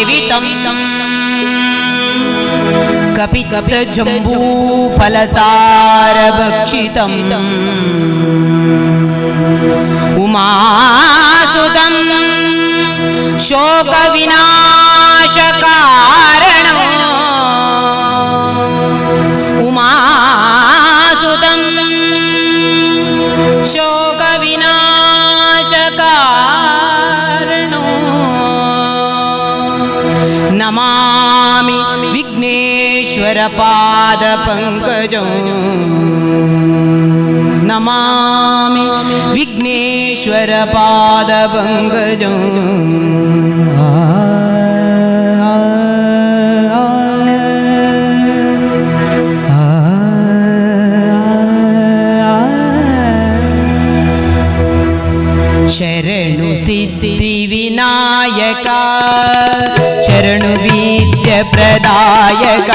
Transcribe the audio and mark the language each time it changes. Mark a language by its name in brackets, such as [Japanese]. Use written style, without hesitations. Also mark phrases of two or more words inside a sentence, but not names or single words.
[Sanskrit] ಸೇವಿತಂ ಕಪಿತ ಜಂಬೂ ಫಲಸಾರ ಭಕ್ಷಿತಂ ಉಮಾಸುತಂ ಶೋಕ ವಿನಾಶ ಕಾರಣಂ ಉಮಾಸುತಂ ಶೋಕ ವಿನಾಶ ಕಾರಣಂ ನಮಾಮಿ ವಿಘ್ನೇಶ್ವರ ಪಾದ ಪಂಕಜಂ ನಮಾಮಿ ವಿಘ್ನೇಶ್ವರ ಪಾದ ಪಂಕಜಂ [Kannada] ಶರಣು ಸಿದ್ಧಿ ವಿನಾಯಕ ಶರಣು ವಿದ್ಯ ಪ್ರದಾಯಕ